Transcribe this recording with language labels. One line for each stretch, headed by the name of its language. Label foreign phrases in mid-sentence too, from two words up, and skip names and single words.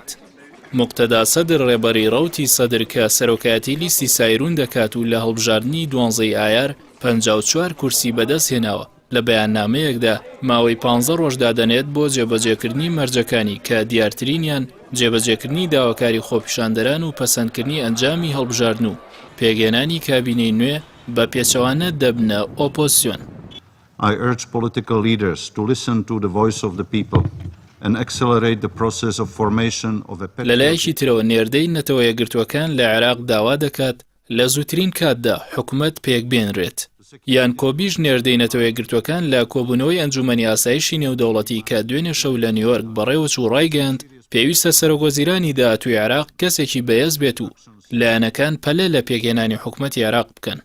Central Kurdish: موقتەدا سەدر ڕێبەری ڕەوتی سەدر کە سەرۆکایەتی لیستی سایرون دەکات و لە هەڵبژاردننی 12 ئایار 54 کورسی بەدەست هێناوە. لە بەیاننامەیەکدا ماوەی 15 ڕۆژ دادەنێت بۆ جێبەجێکردنی مەرجەکانی کە دیارترینیان جێبەجێکردنی داواکاری خۆپیشاندەران و پەسەندکردنی ئەنجامی هەڵبژاردن و پێگەێنانی کابینەی نوێ بە پێچەوانە دەبنە ئۆپۆزیسیۆن.
English: I urge political leaders to listen to the voice of the people and accelerate the process of formation of a
Central Kurdish: لەلایەکی ترەوە نێردەی نەتەوە یەکگرتووەکان لە عێراق داوا دەکات لە زووترین کاتدا حکوومەت پێکبێنرێت. یان کۆبیش نێردەی نەتەوە یەکگرتووەکان لە کۆبوونەوەی ئەنجومەنی ئاسایشی نێودەوڵەتی کە دوێنێ شەو لە نیویۆرک بەڕێوەچوو ڕایگەاند پێویستە سەرۆکوەزیرانی داهاتووی عێراق کەسێکی بەهێز بێت و لایەنەکان پەلە لە پێکهێنانی حکوومەتی عێراق بکەن.